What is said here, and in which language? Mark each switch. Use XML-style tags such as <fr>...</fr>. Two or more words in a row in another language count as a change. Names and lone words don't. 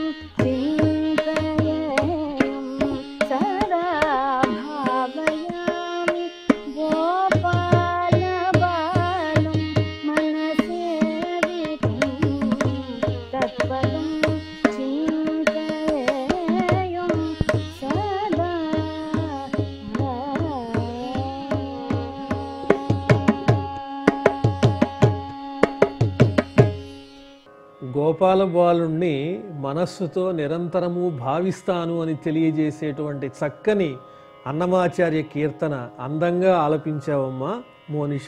<sa>चिन्तयेयं सदा भावयामि गोपालबालं मनसेवितं तत्पदं चिन्तयेयं सदा</sa> <te>గోపాల బాలుణ్ణి మనస్సుతో నిరంతరము భావిస్తాను అని తెలియజేసేటువంటి చక్కని అన్నమాచార్య కీర్తన అందంగా ఆలపించావమ్మా మోనిష.</te>